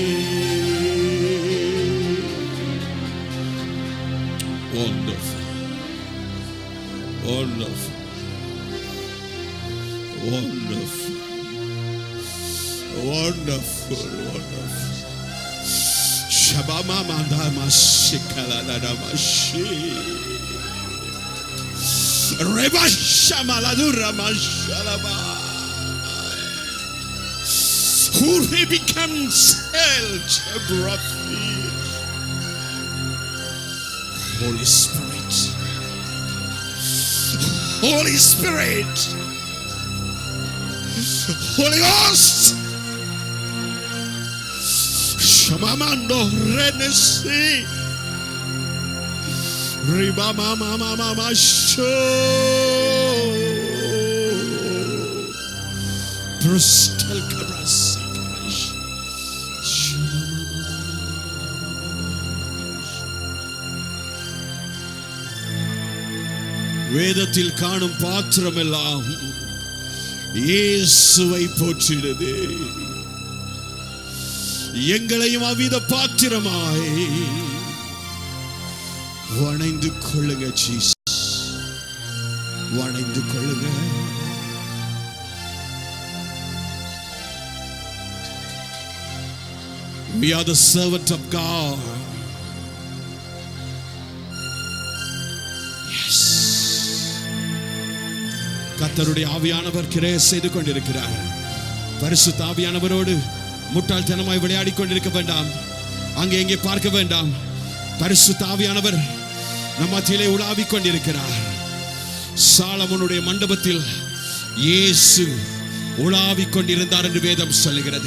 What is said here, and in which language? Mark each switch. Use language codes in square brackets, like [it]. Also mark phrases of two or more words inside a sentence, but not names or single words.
[en] Wonderful, wonderful, wonderful, wonderful, wonderful. Shabama mandama shikala nadamashi. Reba shamaladura mashalaba. Who he becomes El Jebrafi. Holy Spirit, Holy Spirit, Holy Ghost. Shamamando renesi riba mama mama show brustal kabras. [ta] வேதத்தில் காணும் பாத்திரமெல்லாம் இயேசுவை போற்றிடுதே. எங்களையும் அவ்வித பாத்திரமாய் வணைந்து கொள்ளுங்க ஜீசஸ், வணைந்து கொள்ளுங்க. [en] We are the servant of God. Yes. [ta] கர்த்தருடைய ஆவியானவர் கிரியை செய்து கொண்டிருக்கிறார். பரிசுத்த ஆவியானவரோடு முட்டாள்தனமாய் விளையாடி கொண்டிருக்க வேண்டாம், அங்கே எங்கே பார்க்க வேண்டாம். பரிசுத்த ஆவியானவர் நம் மத்தியிலே உலாவிக் கொண்டிருக்கிறார். சாலமோனுடைய மண்டபத்தில் இயேசு உலாவிக் கொண்டிருந்தார் என்று வேதம் சொல்லுகிறது.